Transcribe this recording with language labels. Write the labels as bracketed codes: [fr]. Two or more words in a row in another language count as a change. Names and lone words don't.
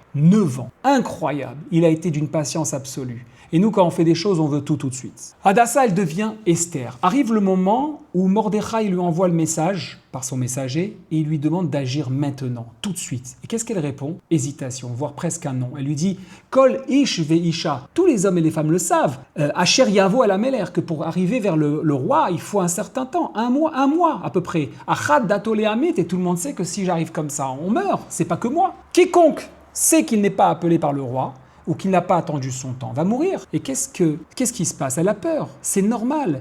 [fr] 9 ans. Incroyable. Il a été d'une patience absolue. Et nous, quand on fait des choses, on veut tout de suite. Hadassah, elle devient Esther. Arrive le moment où Mordechai lui envoie le message par son messager et il lui demande d'agir maintenant, tout de suite. Et qu'est-ce qu'elle répond? Hésitation, voire presque un non. Elle lui dit « [he] Kol ish ve'isha ». [fr] Tous les hommes et les femmes le savent. [he] Asher yavo al hamelech, [fr] que pour arriver vers le roi, il faut un certain temps, un mois à peu près. [he] Achad dato le'amet, [fr] et tout le monde sait que si j'arrive comme ça, on meurt. C'est pas que moi. Quiconque sait qu'il n'est pas appelé par le roi, ou qui n'a pas attendu son temps, va mourir. Et qu'est-ce qui se passe? Elle a peur, c'est normal.